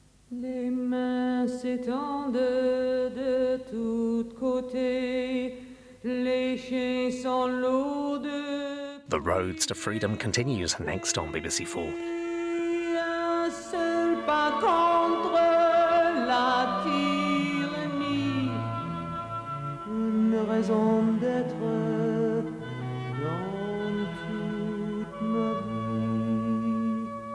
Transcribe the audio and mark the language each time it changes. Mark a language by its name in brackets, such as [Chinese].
[French] Les mains s'étendent de tous côtés, les chiens sont lourds. [English] The Roads to Freedom continues next on BBC4. [French] Un seul pas contre la tyrannie, une raison d'être dans toute ma vie.